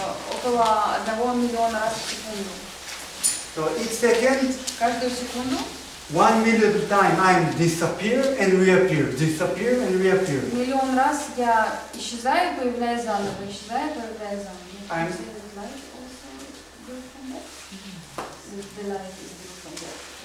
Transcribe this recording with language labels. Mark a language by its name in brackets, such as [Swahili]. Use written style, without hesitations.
[Russian] Около 1 миллиона раз в секунду. [English] So each second, [Russian] Каждую секунду [English] 1 million times I disappear and reappear, disappear and reappear. [Russian] миллион раз я исчезаю, появляюсь заново, исчезаю, появляюсь заново. [English] I'm- The light also built from that? The light is built from that.